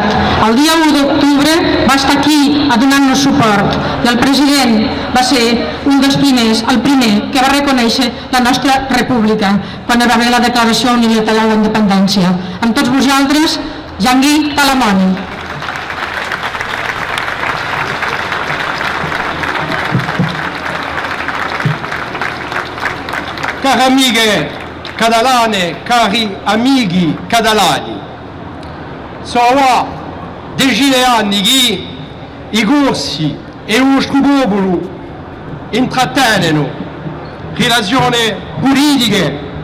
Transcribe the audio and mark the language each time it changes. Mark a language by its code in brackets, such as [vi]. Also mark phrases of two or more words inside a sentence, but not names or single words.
[ca] El dia 1 d'octubre va estar aquí a donar-nos suport i el president va ser un dels primers, el primer, que va reconèixer la nostra república quan hi va haver la declaració unilateral d'independència. Amb tots vosaltres, Jean-Guy Talamoni. [it] Care amiche catalane, cari amici catalani, sono decine di anni che i corsi e il nostro popolo intrattengono relazioni politiche,